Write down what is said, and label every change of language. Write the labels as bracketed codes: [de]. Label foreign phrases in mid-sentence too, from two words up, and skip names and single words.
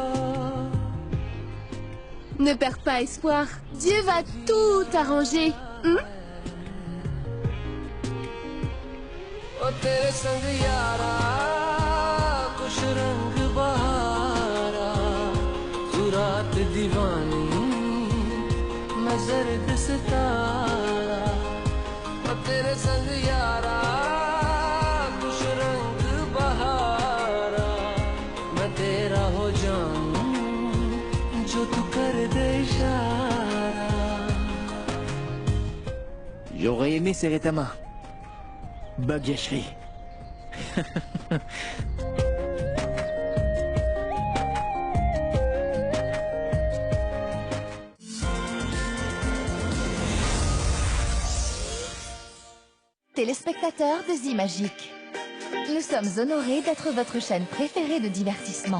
[fr] Ne perds pas espoir. Dieu va tout arranger. [hi] ओ तेरे संग यारा कुछ रंग बहारा तू रात दीवानी मैं जर्द सितारा ओ तेरे संग यारा कुछ रंग बहारा मैं तेरा हो जाऊं जो तू कर दे इशारा. [fr] J'aurais aimé serrer ta main. Bagacherie. Téléspectateurs de Zimagique, nous sommes honorés d'être votre chaîne préférée de divertissement.